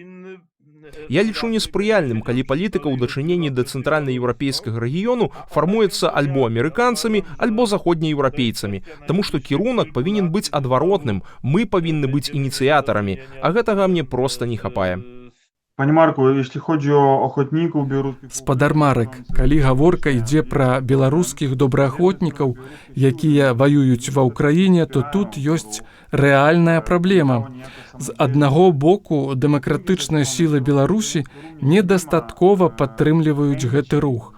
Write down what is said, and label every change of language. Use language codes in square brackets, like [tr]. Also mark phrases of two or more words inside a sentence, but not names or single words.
[be] Я лічу неспрыяльным, калі палітыка ў дачыненні да цэнтральнаеўрапейскага рэгіёну фармуецца альбо амерыканцамі, альбо заходнееўрапейцамі, таму што кірунак павінен быць адваротным, мы павінны быць ініцыятарамі, а гэтага мне проста не хапае. [pl] Пане Марку, jeśli chodzi o ochotników białoruskich... [be] Спадар Марек, калі гаворка ідзе пра беларускіх добраахвотнікаў, якія ваююць ва ўкраіне, то тут ёсць рэальная праблема. З аднаго боку, дэмакратычныя сілы Беларусі недастаткова падтрымліваюць гэты рух.